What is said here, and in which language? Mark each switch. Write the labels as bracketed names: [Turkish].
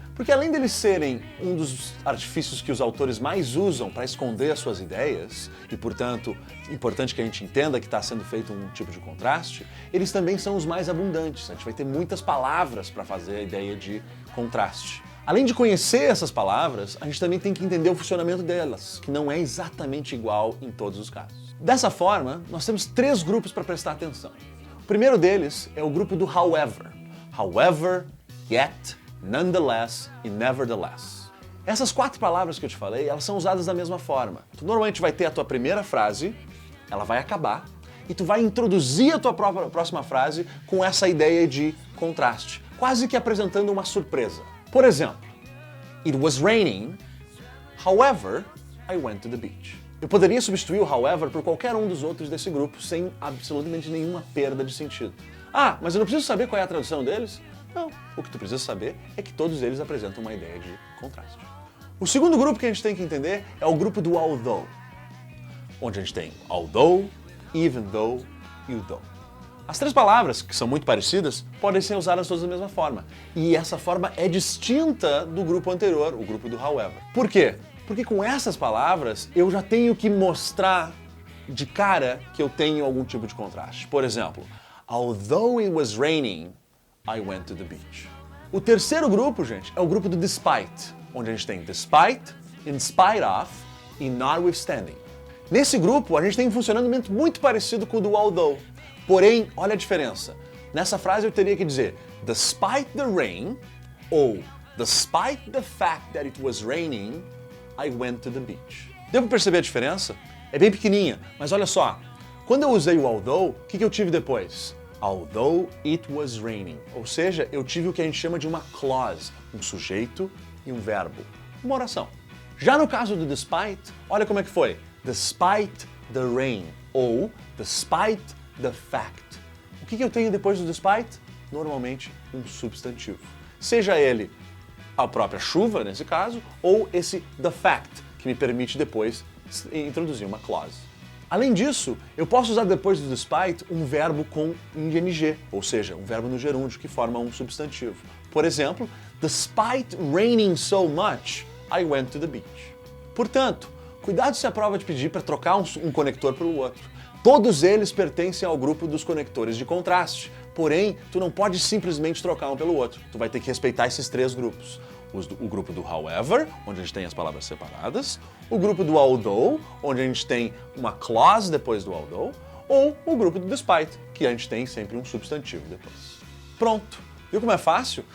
[Portuguese] Porque além deles serem um dos artifícios que os autores mais usam para esconder as suas ideias, e portanto, importante que a gente entenda que está sendo feito um tipo de contraste, eles também são os mais abundantes. A gente vai ter muitas palavras para fazer a ideia de contraste. Além de conhecer essas palavras, a gente também tem que entender o funcionamento delas, que não é exatamente igual em todos os casos. Dessa forma, nós temos 3 grupos para prestar atenção. O primeiro deles é o grupo do however. [English] However, yet, nonetheless e nevertheless. [Portuguese] Essas 4 palavras que eu te falei, elas são usadas da mesma forma. Tu normalmente vai ter a tua primeira frase, ela vai acabar, e tu vai introduzir a tua próxima frase com essa ideia de contraste, quase que apresentando uma surpresa. Por exemplo, [English] it was raining, however, I went to the beach. [Portuguese] Eu poderia substituir o however por qualquer um dos outros desse grupo sem absolutamente nenhuma perda de sentido. Ah, mas eu não preciso saber qual é a tradução deles? Não, o que tu precisa saber é que todos eles apresentam uma ideia de contraste. O segundo grupo que a gente tem que entender é o grupo do although, onde a gente tem although, even though e o though. As 3 palavras, que são muito parecidas, podem ser usadas todas da mesma forma. E essa forma é distinta do grupo anterior, o grupo do however. Por quê? Porque com essas palavras eu já tenho que mostrar de cara que eu tenho algum tipo de contraste. Por exemplo, [English] although it was raining, I went to the beach. [Portuguese] O terceiro grupo, gente, é o grupo do despite, onde a gente tem despite, in spite of e notwithstanding. Nesse grupo, a gente tem um funcionamento muito parecido com o do although. Porém, olha a diferença. Nessa frase eu teria que dizer [English] despite the rain ou despite the fact that it was raining, I went to the beach. [Portuguese] Deu pra perceber a diferença? É bem pequenininha, mas olha só. Quando eu usei o although, o que eu tive depois? [English] Although it was raining. [Portuguese] Ou seja, eu tive o que a gente chama de uma clause, um sujeito e um verbo. Uma oração. Já no caso do despite, olha como é que foi. [English] Despite the rain [Portuguese] ou [English] despite the fact. [Portuguese] O que eu tenho depois do despite? Normalmente um substantivo. Seja ele a própria chuva, nesse caso, ou esse the fact, que me permite depois introduzir uma clause. Além disso, eu posso usar depois do despite um verbo com ing, ou seja, um verbo no gerúndio que forma um substantivo. Por exemplo, [English] despite raining so much, I went to the beach. [Portuguese] Portanto, cuidado se a prova te pedir para trocar um conector pelo outro. Todos eles pertencem ao grupo dos conectores de contraste, porém, tu não pode simplesmente trocar um pelo outro. Tu vai ter que respeitar esses 3 grupos. O grupo do however, onde a gente tem as palavras separadas, o grupo do although, onde a gente tem uma clause depois do although, ou o grupo do despite, que a gente tem sempre um substantivo depois. Pronto! Viu como é fácil?